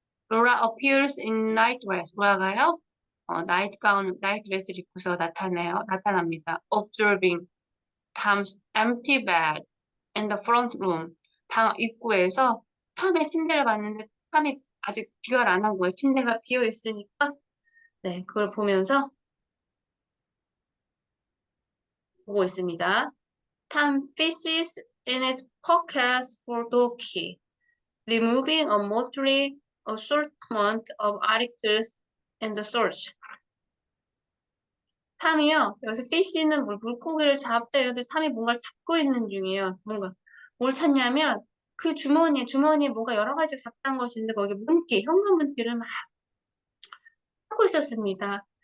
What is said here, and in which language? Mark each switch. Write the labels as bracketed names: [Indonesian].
[English] Laura appears in night dress. [Korean] 뭐라가요? 나이트 가운, 나이트 드레스를 입고서 나타납니다. [English] Observing Tom's empty bed in the front room. [Korean] 방 입구에서 탐의 침대를 봤는데 탐이 아직 귀가를 안 한 거예요. 침대가 비어 있으니까 네, 그걸 보면서 보고 있습니다. [English] Tom fishes in his pockets for the key, removing a motley assortment of articles in the search. [Korean] 탐이요. 여기서 fish는 물고기를 잡다 이런 데 탐이 뭔가를 잡고 있는 중이에요. 뭔가 뭘 찾냐면 그 주머니에 뭔가 여러 가지 잡다한 것인데 거기 현관 문기를 막 하고 있었습니다.